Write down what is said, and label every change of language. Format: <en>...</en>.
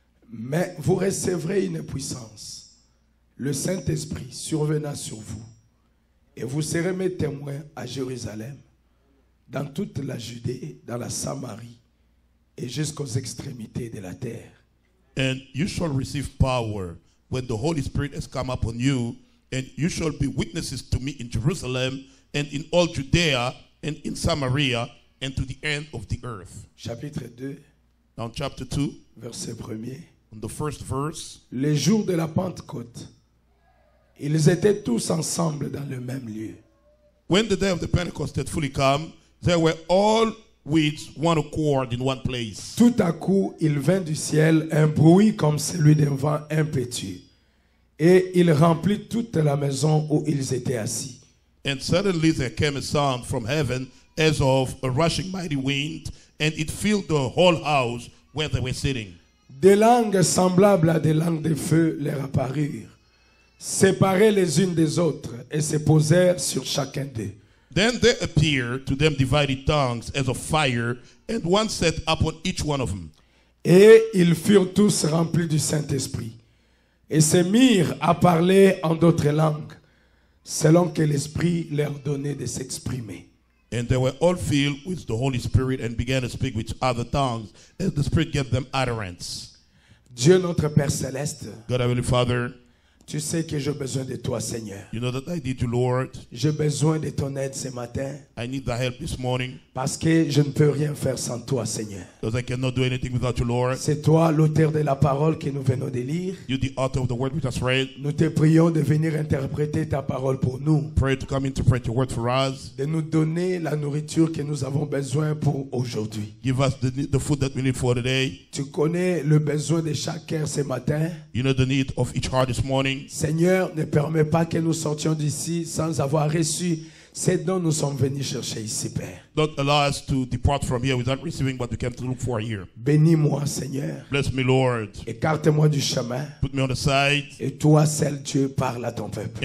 <fr>Mais vous recevrez une puissance, le Saint-Esprit survenant sur vous, et vous serez mes témoins à Jérusalem, dans toute la Judée, dans la Samarie, et jusqu'aux extrémités de la terre.</fr> <en>And you shall receive power when the Holy Spirit has come upon you, and you shall be witnesses to me in Jerusalem, and in all Judea, and in Samaria, and to the end of the earth.</en> <fr>Chapitre 2,</fr> <en>Now chapter 2,</en> <fr>verset 1er.</fr> <en>on the first verse.</en> <fr>Les jours de la Pentecôte, ils étaient tous ensemble dans le même lieu.</fr> <en>When the day of the Pentecost had fully come, they were all with one accord in one place.</en> <fr>Tout à coup, il vint du ciel un bruit comme celui d'un vent impétueux, et il remplit toute la maison où ils étaient assis.</fr> <en>And suddenly there came a sound from heaven as of a rushing mighty wind, and it filled the whole house where they were sitting.</en> <fr>Des langues semblables à des langues de feu leur apparurent, séparées les unes des autres, et se posèrent sur chacun d'eux.</fr> <en>Then there appeared to them divided tongues as of fire, and one sat upon each one of them.</en> <fr>Et ils furent tous remplis du Saint-Esprit, et se mirent à parler en d'autres langues, selon que l'Esprit leur donnait de s'exprimer.</fr> <en>And they were all filled with the Holy Spirit and began to speak with other tongues as the Spirit gave them utterance.</en> <fr>Dieu notre Père Céleste,</fr> <en>God, Heavenly Father,</en> <fr>tu sais que j'ai besoin de toi, Seigneur.</fr> <en>you know that I need you, Lord.</en> <fr>J'ai besoin de ton aide ce matin,</fr> <en>I need thy help this morning</en> <fr>parce que je ne peux rien faire sans toi, Seigneur.</fr> <en>because I cannot do anything without you, Lord.</en> <fr>C'est toi l'auteur de la parole que nous venons de lire.</fr> <en>You're the author of the word we just read.</en> <fr>Nous te prions de venir interpréter ta parole pour nous,</fr> <en>Pray to come interpret your word for us.</en> <fr>de nous donner la nourriture que nous avons besoin pour aujourd'hui.</fr> <en>Give us the food that we need for today.</en> <fr>Tu connais le besoin de chaque cœur ce matin.</fr> <en>You know the need of each heart this morning.</en> <fr>Seigneur, ne permets pas que nous sortions d'ici sans avoir reçu ce dont nous sommes venus chercher ici, Père.</fr> <en>Don't allow us to depart from here without receiving what we came to look for here.</en> <fr>Bénis-moi, Seigneur.</fr> <en>Bless me, Lord.</en> <fr>Écarte-moi du chemin.</fr> <en>Put me on the side</en> <fr>Et toi, seul Dieu, parle à ton peuple.</fr>